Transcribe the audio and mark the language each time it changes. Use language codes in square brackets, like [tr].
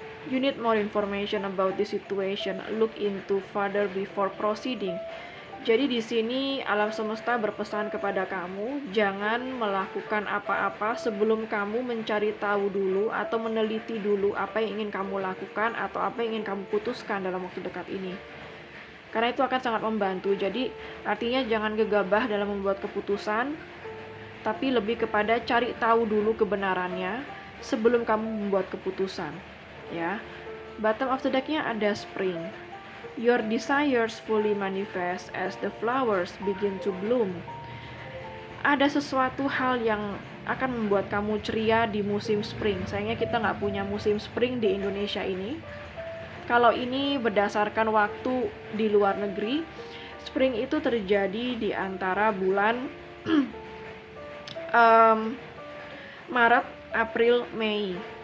[en] You need more information about this situation. Look into further before proceeding. [id] Jadi di sini alam semesta berpesan kepada kamu, jangan melakukan apa-apa sebelum kamu mencari tahu dulu atau meneliti dulu apa yang ingin kamu lakukan atau apa yang ingin kamu putuskan dalam waktu dekat ini. Karena itu akan sangat membantu. Jadi artinya jangan gegabah dalam membuat keputusan, tapi lebih kepada cari tahu dulu kebenarannya sebelum kamu membuat keputusan. [en] Ya, bottom of the deck-nya ada spring. Your desires fully manifest as the flowers begin to bloom. [id] Ada sesuatu hal yang akan membuat kamu ceria di musim spring. Sayangnya kita nggak punya musim spring di Indonesia ini. Kalau ini berdasarkan waktu di luar negeri, spring itu terjadi di antara bulan Maret, April, Mei.